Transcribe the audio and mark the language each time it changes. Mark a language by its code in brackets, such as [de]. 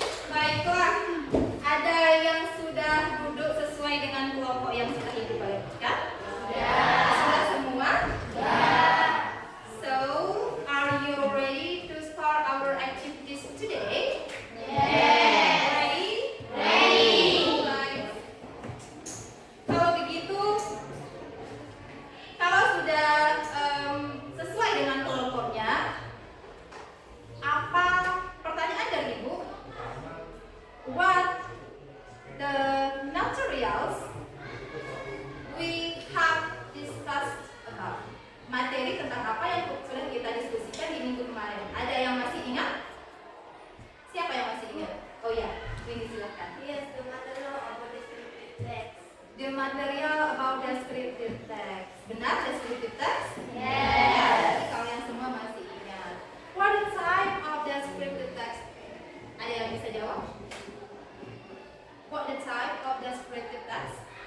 [id] Baiklah, ada yang sudah duduk sesuai dengan kelompok yang sudah Ibu bagikan? Sudah semua? [en] So, are you ready to start our activities today? Ready? Right. [id] Kalau begitu, kalau sudah sesuai dengan kelompoknya, apa pertanyaan dari Ibu? [en] What the materials we have discussed about? [id] Materi tentang apa yang sudah kita diskusikan di minggu kemarin. Ada yang masih ingat? Siapa yang masih ingat? Oh ya, ini silakan. [en] Yes, the material of the descriptive text. The material about descriptive text. Benar descriptive text? Yes. [id] Ya, berarti kalian semua masih ingat. [en] What type of descriptive text? [id] Ada yang bisa jawab? [en] What the type of descriptive text?